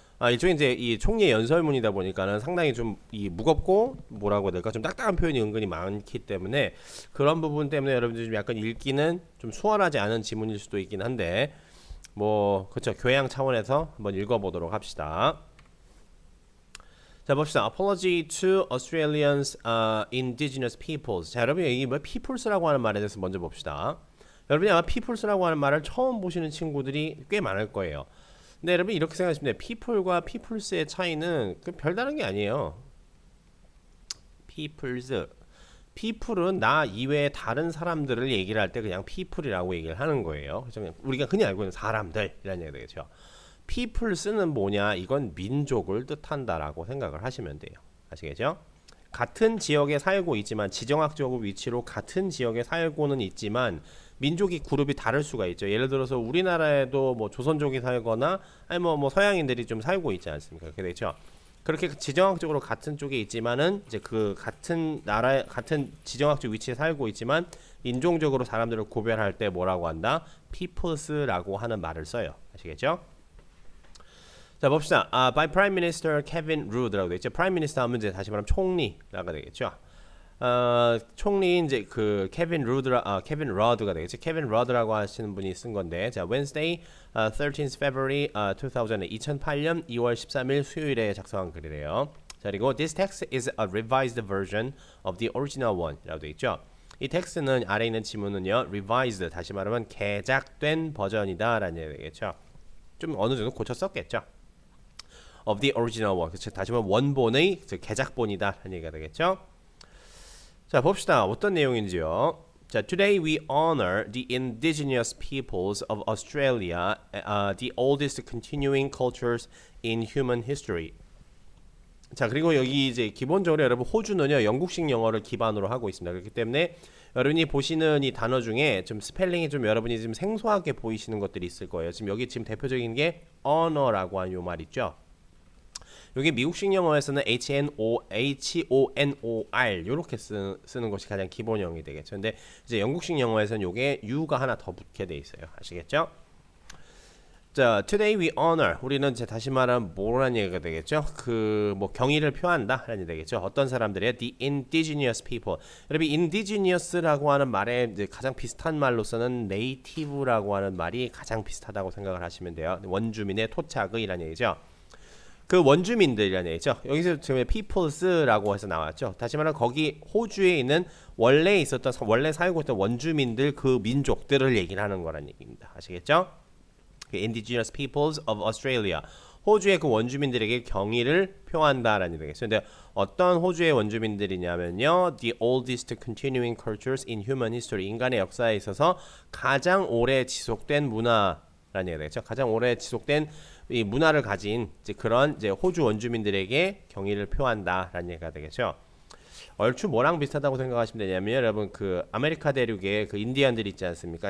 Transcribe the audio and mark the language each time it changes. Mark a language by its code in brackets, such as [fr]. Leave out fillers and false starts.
[ko] 일종의 이제 이 총리의 연설문이다 보니까는 상당히 좀 이 무겁고 뭐라고 해야 될까 좀 딱딱한 표현이 은근히 많기 때문에 그런 부분 때문에 여러분들이 좀 약간 읽기는 좀 수월하지 않은 지문일 수도 있긴 한데 뭐 그렇죠 교양 차원에서 한번 읽어보도록 합시다. 자 봅시다. [en] Apology to Australians indigenous peoples. [ko] 자 여러분 여기 뭐 peoples라고 하는 말에 대해서 먼저 봅시다. 여러분이 아마 peoples라고 하는 말을 처음 보시는 친구들이 꽤 많을 거예요. 근데 여러분 이렇게 생각하시면 돼요. people과 peoples의 차이는 별다른 게 아니에요. people은 나 이외의 다른 사람들을 얘기를 할 때 그냥 people이라고 얘기를 하는 거예요. 그래서 우리가 흔히 알고 있는 사람들이라는 얘기가 되겠죠. peoples는 뭐냐? 이건 민족을 뜻한다라고 생각을 하시면 돼요. 아시겠죠? 같은 지역에 살고 있지만 지정학적 위치로 같은 지역에 살고는 있지만 민족이 그룹이 다를 수가 있죠. 예를 들어서 우리나라에도 뭐 조선족이 살거나 아니 뭐 서양인들이 좀 살고 있지 않습니까? 그렇게 되죠. 그렇게 지정학적으로 같은 쪽에 있지만은 이제 그 같은 나라 같은 지정학적 위치에 살고 있지만 인종적으로 사람들을 구별할 때 뭐라고 한다? peoples라고 하는 말을 써요. 아시겠죠? 자 봅시다. [en] by Prime Minister Kevin Rudd라고 [ko] 되어 있죠. Prime Minister 하면 이제 다시 말하면 총리라고 되겠죠. 총리 이제 그 케빈 러드가 되겠죠. 케빈 러드라고 하시는 분이 쓴 건데, 자 [en] Wednesday, 13th February, [ko] 2008년 2월 13일 수요일에 작성한 글이래요. 자 그리고 [en] this text is a revised version of the original one이라고 되어 있죠. [ko] 이 텍스트는 아래 있는 지문은요, revised 다시 말하면 개작된 버전이다라는 얘기 되겠죠. 좀 어느 정도 고쳐 썼겠죠. [en] of the original one. [ko] 그쵸? 다시 말하면 원본의 개작본이다라는 얘기가 되겠죠. 자 봅시다. 어떤 내용인지요. [en] 자, today we honor the indigenous peoples of Australia, the oldest continuing cultures in human history. [ko] 자, 그리고 여기 이제 기본적으로 여러분 호주는요 영국식 영어를 기반으로 하고 있습니다. 그렇기 때문에 여러분이 보시는 이 단어 중에 좀 스펠링이 좀 여러분이 좀 생소하게 보이시는 것들이 있을 거예요. 지금 여기 지금 대표적인 게 honor라고 하는 요 말 있죠. 여기 미국식 영어에서는 honor 이렇게 쓰는 것이 가장 기본형이 되겠죠. 근데 이제 영국식 영어에서는 요게 U가 하나 더 붙게 돼 있어요. 아시겠죠? 자, [en] today we honor. [ko] 우리는 이제 다시 말하면 뭐라는 얘기가 되겠죠? 그 뭐 경의를 표한다라는 얘기 되겠죠. 어떤 사람들이에요? [en] The indigenous people. [ko] 여러분 indigenous라고 하는 말에 이제 가장 비슷한 말로서는 native라고 하는 말이 가장 비슷하다고 생각을 하시면 돼요. 원주민의 토착의라는 얘기죠. 그 원주민들이라는 얘기죠. 여기서 지금 peoples라고 해서 나왔죠. 다시 말하면 거기 호주에 있는 원래 살고 있던 원주민들 그 민족들을 얘기를 하는 거란 얘기입니다. 아시겠죠? [en] Indigenous peoples of Australia. [ko] 호주의 그 원주민들에게 경의를 표한다라는 얘기겠죠. 근데 어떤 호주의 원주민들이냐면요. [en] The oldest continuing cultures in human history. [ko] 인간의 역사에 있어서 가장 오래 지속된 문화라는 얘기가 되겠죠. 가장 오래 지속된 이 문화를 가진 이제 그런 이제 호주 원주민들에게 경의를 표한다라는 얘기가 되겠죠. 얼추 뭐랑 비슷하다고 생각하시면 되냐면 여러분 그 아메리카 대륙에 그 인디언들 있지 않습니까?